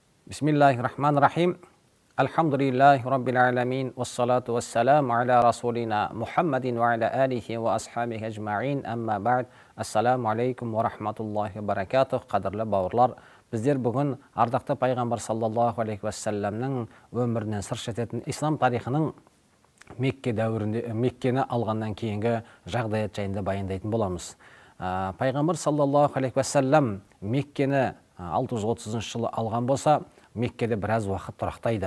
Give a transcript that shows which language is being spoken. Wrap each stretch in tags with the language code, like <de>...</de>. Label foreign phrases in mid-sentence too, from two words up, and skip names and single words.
<ar>بسم الله الرحمن الرحيم الحمد لله رب العالمين. والصلاة والسلام على رسولنا محمد وعلى آله وأصحابه أجمعين. أما بعد. السلام عليكم ورحمة الله وبركاته.</ar> <kk>Қадірлі бауырлар, біздер бүгін ардақты пайғамбар</kk> <ar>صلى الله عليه وسلم</ar> <kk>өмірінен сыр шертетін ислам тарихының Мекке дәуірінде Меккені алғаннан кейінгі жағдаят жайында баяндайтын боламыз. Пайғамбар</kk> <ar>صلى الله عليه وسلم</ar> <kk>Меккені 630 жылы алған болса, Меккеде біраз уақыт тұрақтайды.</kk>